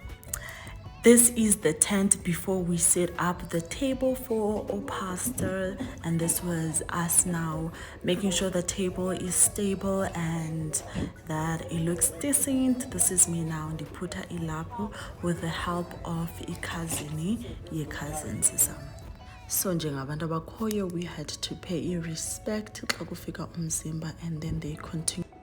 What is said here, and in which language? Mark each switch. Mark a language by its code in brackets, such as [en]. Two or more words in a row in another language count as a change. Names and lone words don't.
[en] This is the tent before we set up the table for our pastor, and this was us now making sure the table is stable and that it looks decent. This is me now, Ndiputa Ilapo, with the help of ye cousins. [xh] So njengabantu abakhoyo, [en] we had to pay respect [xh] xa kufika umzimba, [en] and then they continue.